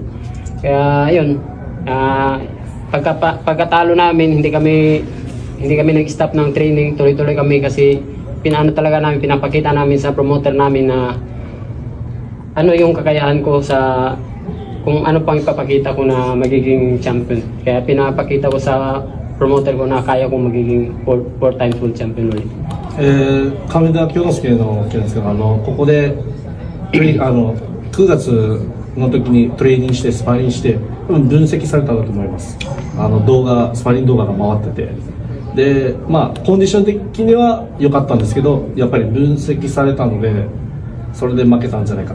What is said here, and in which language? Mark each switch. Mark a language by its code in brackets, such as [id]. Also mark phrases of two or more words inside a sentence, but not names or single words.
[tl] Kaya yun, pagkatalo namin, hindi kami nag-stop ng training, tuloy-tuloy kami kasi pinapakita namin sa promoter namin na ano yung kakayahan ko sa kung ano pang ipapakita ko na magiging champion. Kaya pinapakita ko sa promoter ko na kaya kong magiging 4 [en] times world champion [tl] ulit. [ja] 上田京之介の件ですけど、ここで9月の時にトレーニングしてスパーリングして分析されたんだと思います。スパーリング動画が回ってて。でまあ、コンディション的には良かったんですけど、やっぱり分析されたのでそれで負けたんじゃないかな。